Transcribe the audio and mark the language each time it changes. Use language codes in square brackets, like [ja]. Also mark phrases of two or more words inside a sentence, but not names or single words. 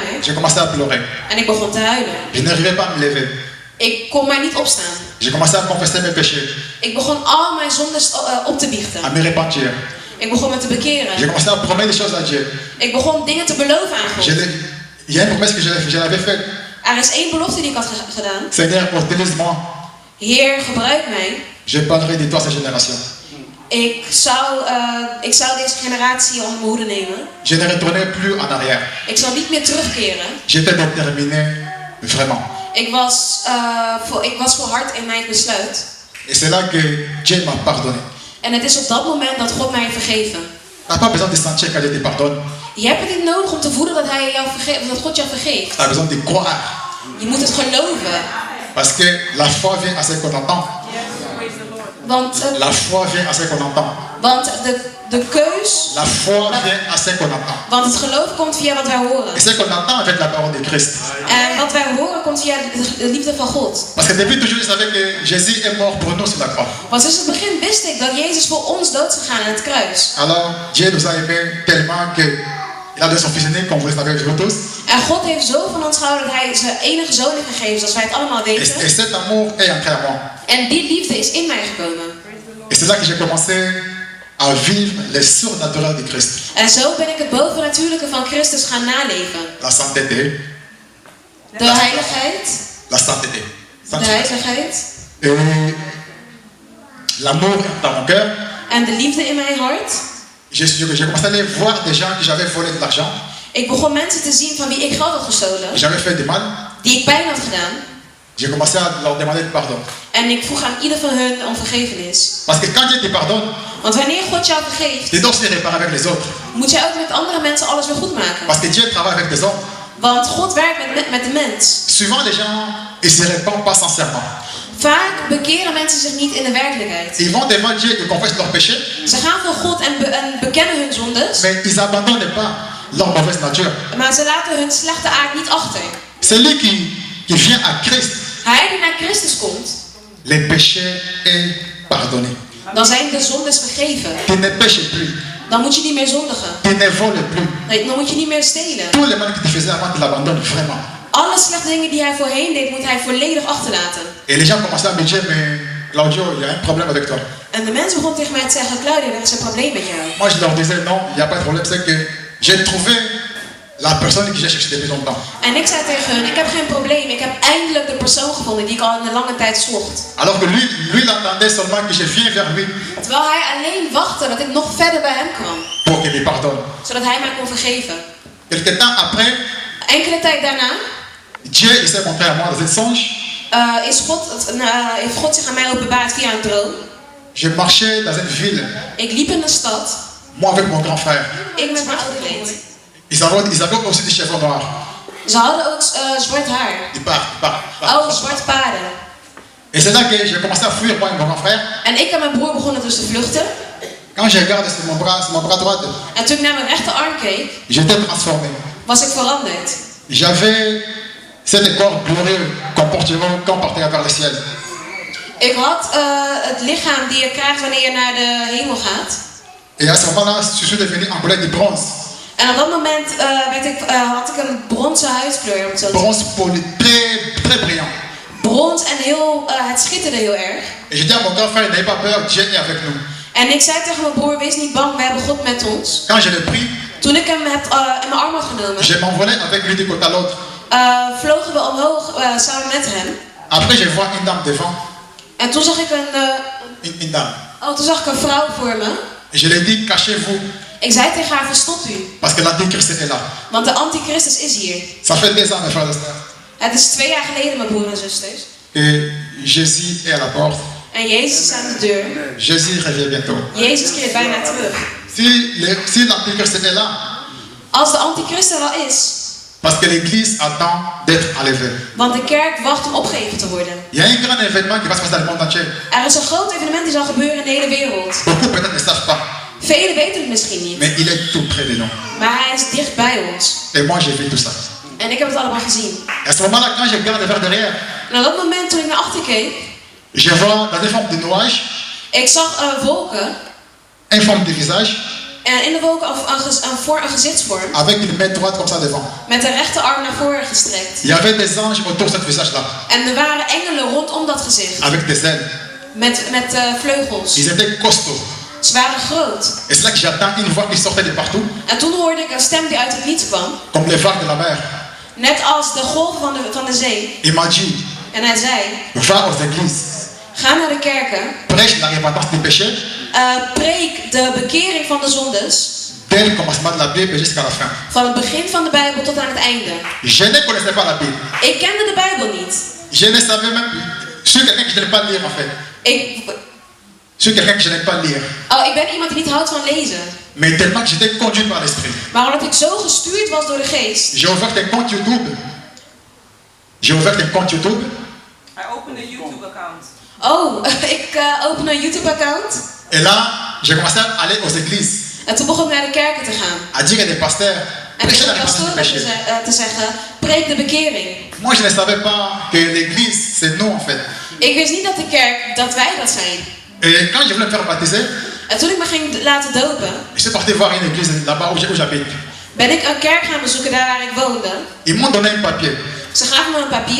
[fr] J'ai commencé à pleurer. [nl] En ik begon te huilen. [fr] Je n'arrivais pas à me lever. [nl] Ik kon maar niet opstaan. [fr] J'ai commencé à confesser mes péchés, [nl] Ik begon al mijn zondes op te biechten. [fr] à me repentir. [nl] Ik begon me te [fr] J'ai [nl] bekeren. [fr] commencé à promettre des choses à Dieu. [nl] Ik begon dingen te beloven aan God. [fr] Il y a une promesse que je l'avais faite. [nl] Er is één belofte die ik had gedaan. [fr] Seigneur, utilise-moi. [nl] Heer, gebruik mij. [fr] Je parlerai de toi à cette génération. [nl] Ik zou deze generatie onder mijn hoede nemen. [fr] Je ne retournais plus en arrière. [nl] Ik zal niet meer terugkeren. [fr] J'étais déterminé, vraiment. [nl] Ik was volhard in mijn besluit. [fr] Et c'est là que Dieu m'a pardonné. [nl] En het is op dat moment dat God mij heeft vergeven. [fr] Tu n'as pas besoin de sentir quand Dieu te pardonne. [nl] Je hebt het niet nodig om te voelen dat God jou vergeeft. [fr] Tu as besoin de croire. [nl] Je moet het geloven. [fr] Parce que la foi vient à ce qu'on entend. La foi vient à ce qu'on entend. [nl] Want de keus. [fr] La foi vient à ce qu'on entend. [nl] Want het geloof komt via wat wij horen. [fr] Et ce qu'on entend avec la parole de Christ. [nl] En wat wij horen komt via de liefde van God. [fr] Parce que depuis toujours, je savais que Jésus est mort pour nous sur la croix. [nl] Want sinds het begin wist ik dat Jezus voor ons dood is gegaan aan het kruis. [fr] Alors, Dieu nous a aimés tellement que il a donné son fils unique, comme vous le savez tous. [nl] En God heeft zo van ons gehouden dat hij zijn enige zoon heeft gegeven, zoals wij het allemaal weten. [fr] Et cet amour est entré à moi. [nl] En die liefde is in mij gekomen. [fr] Et c'est là que j'ai commencé à vivre les surnaturels de Christ. [nl] En zo ben ik het bovennatuurlijke van Christus gaan naleven. [fr] La sainteté. [nl] De heiligheid. [fr] La sainteté. [nl] De heiligheid. [fr] Et l'amour dans mon cœur. [nl] En de liefde in mijn hart. [fr] J'ai commencé à aller voir des gens qui j'avais volé de l'argent. [nl] Ik begon mensen te zien van wie ik geld had gestolen. [fr] J'avais fait du mal. [nl] Die ik pijn had gedaan. [fr] J'ai commencé à leur demander pardon. [nl] En ik vroeg aan ieder van hun om vergevenis. [fr] Parce que quand Dieu te pardonne, [nl] want wanneer God jou vergeeft, [fr] tu dois aussi réparer avec les autres. [nl] moet jij ook met andere mensen alles weer goed maken. [fr] Parce que Dieu travaille avec des hommes. [nl] Want God werkt met de mens. [fr] Souvent les gens, ils se répandent pas sincèrement. [nl] Vaak bekeren mensen zich niet in de werkelijkheid. [fr] Ils vont devant Dieu et confessent leurs péchés. [nl] Ze gaan voor God en bekennen hun zondes. [fr] Mais ils abandonnent pas leur mauvaise nature. [nl] Maar ze laten hun slechte aard niet achter. [fr] Celui qui vient à Christ, [nl] hij die naar Christus komt, [fr] les péchés est pardonné. [nl] Dan zijn de zondes vergeven. [fr] Tu ne pêches plus. [nl] Dan moet je niet meer zondigen. [fr] Tu ne voles plus. [nl] Nee, dan moet je niet meer stelen. [fr] Tous les mal que tu faisais avant, tu l'abandonnes vraiment. [nl] Alle slechte dingen die hij voorheen deed, moet hij volledig achterlaten. [fr] Et les gens commençaient à me dire, mais Claudio, il y a un problème avec toi. [nl] En de mensen begonnen tegen mij te zeggen, Claudio, er is een probleem met jou. [fr] Moi, je leur disais, non, il n'y a pas de problème, c'est que j'ai trouvé la personne que j'ai cherché depuis longtemps. [nl] En ik zei tegen hun, ik heb geen probleem, ik heb eindelijk de persoon gevonden die ik al in een lange tijd zocht. [fr] Alors que lui, il attendait seulement que je vienne vers lui. [nl] Terwijl hij alleen wachtte dat ik nog verder bij hem kwam. [fr] Pour qu'il me pardonne. [nl] Zodat hij mij kon vergeven. [fr] Quelque temps après, [nl] Enkele tijd daarna, [fr] Dieu il s'est montré à moi dans un songe. [nl] heeft God zich aan mij openbaard via een droom. [fr] Je marchais dans une ville, [nl] Ik liep in de stad. [fr] moi avec mon grand frère. [nl] Ik met mijn oude leed. [fr] Ils avaient aussi des cheveux noirs. [nl] Ze hadden ook zwart haar. [fr] Ils partent. [nl] Oh, zwarte paarden. [fr] Et c'est là que j'ai commencé à fuir, moi et mon grand frère. [nl] En ik en mijn broer begonnen dus te vluchten. [fr] Quand je regarde sur mon bras droit, [nl] En toen ik naar mijn rechterarm keek, [fr] j'étais transformé. [nl] was ik veranderd. [fr] J'avais cet corps glorieux qu'on partait vers le ciel. [nl] Ik had het lichaam die je krijgt wanneer je naar de hemel gaat. [fr] Et à ce moment-là, je suis devenu en couleur de bronze. [nl] En op dat moment had ik een bronzen huidskleur, om het zo te [fr] Bronze poli, très brillant. [nl] brons en het schitterde heel erg. [fr] Et je dis à mon grand frère, n'ayez pas peur, Dieu est avec nous. [nl] En ik zei tegen mijn broer, wees niet bang, we hebben God met ons. [fr] Quand je l'ai pris, [nl] Toen ik hem in mijn arm had genomen, [fr] je m'envolais avec lui de côté à l'autre. [nl] vlogen we omhoog samen met hem. [fr] Après, je vois une dame devant. [nl] En toen zag ik [fr] Une dame. [nl] toen zag ik een vrouw voor me. [fr] Et je lui ai dit, cachez-vous, [nl] Ik zei tegen haar, verstop u. [fr] parce que l'antichrist est là. [nl] Want de antichristus is hier. [fr] Ça fait 2 ans, mes frères et sœurs, [nl] Het is 2 jaar geleden, mijn broer en zusters. [fr] que Jésus est à la porte. [nl] En Jezus is aan de deur. [fr] Jésus revient bientôt. [nl] Jezus keert bijna terug. [fr] Si l'antichrist est là, [nl] Als de antichrist er al is. [fr] parce que l'église attend d'être enlevée. [nl] Want de kerk wacht om opgegeven te worden. [fr] Il y a un grand événement qui va se passer dans le monde entier. [nl] Er is een groot evenement die zal gebeuren in de hele wereld. [fr] Beaucoup peut-être ne savent pas, [nl] Velen weten het misschien niet. [fr] mais il est tout près de nous. [nl] Maar hij is dicht bij ons. [fr] Et moi, j'ai vu tout ça. [nl] En ik heb het allemaal gezien. [fr] À ce moment-là, quand je regarde vers derrière, [nl] En op dat moment toen ik naar achter keek. [fr] je vois dans une forme de nuage, [nl] Ik zag wolken. [fr] une forme de visage, [nl] En in de wolken een gezichtsvorm. [fr] avec une main droite comme ça devant. [nl] Met de rechterarm naar voren gestrekt. [fr] Il y avait des anges autour de ce visage-là, [nl] En er waren engelen rondom dat gezicht. [fr] avec des ailes. [nl] Met vleugels. [fr] Ils étaient costauds. [nl] Ze waren groot. [fr] Et c'est là que j'attends une voix qui sortait de partout, [nl] En toen hoorde ik een stem die uit het niets kwam. [fr] comme les vagues de la mer. [nl] Net als de golven van de zee. [fr] Il m'a dit, [nl] En hij zei, [fr] va aux églises, [nl] ga naar de kerken. [fr] prêche la repentance des péchés, [nl] Preek de bekering van de zondes. [fr] dès le commencement de la Bible jusqu'à la fin. [nl] Van het begin van de Bijbel tot aan het einde. [fr] Je ne connaissais pas la Bible. [nl] Ik kende de Bijbel niet. [fr] Je ne savais même, je suis quelqu'un que je n'aime pas lire en fait. Je suis quelqu'un que je n'aime pas lire. [nl] Ik ben iemand die niet houdt van lezen. [fr] Mais tellement que j'étais conduit par l'esprit. [nl] Maar omdat ik zo gestuurd was door de geest. [fr] J'ai ouvert un compte YouTube. J'ai ouvert un compte YouTube. [en] I opened a YouTube account. [nl] Ik open een YouTube account. [fr] Et là, j'ai commencé à aller aux églises. [nl] En toen begon ik naar de kerken te gaan. [fr] À dire à des pasteurs, [nl] En [fr] prêchez la [nl] tegen de [fr] repentance des [nl] pastoren [fr] péchés. [nl] te zeggen, preek de bekering. [fr] Moi, je ne savais pas que l'église, c'est nous en fait. [nl] Ik wist niet dat de kerk, dat wij dat zijn. [fr] Et quand je voulais me faire baptiser, [nl] En toen ik me ging laten dopen, [fr] je suis parti voir une église là-bas où j'habite. [nl] ben ik een kerk gaan bezoeken daar waar ik woonde. [fr] Ils m'ont donné un papier [nl] Ze gaven me een papier